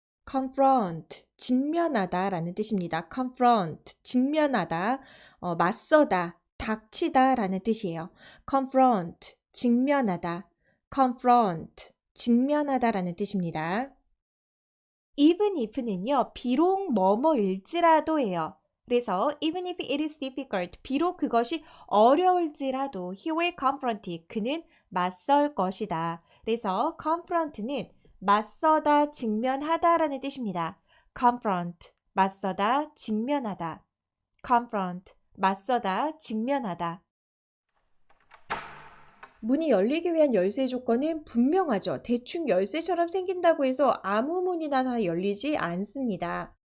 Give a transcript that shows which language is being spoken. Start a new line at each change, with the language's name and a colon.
Korean: confront, 직면하다라는 뜻입니다. confront, 직면하다, 맞서다, 닥치다라는 뜻이에요. confront, 직면하다, confront, 직면하다라는 뜻입니다. even if는요, 비록 뭐뭐일지라도예요. 그래서
English: even if it is difficult,
Korean: 비록 그것이 어려울지라도
English: he will confront it,
Korean: 그는 맞설 것이다. 그래서 confront는 맞서다, 직면하다라는 뜻입니다. confront, 맞서다, 직면하다. confront, 맞서다, 직면하다. 문이 열리기 위한 열쇠 조건은 분명하죠. 대충 열쇠처럼 생긴다고 해서 아무 문이나 다 열리지 않습니다.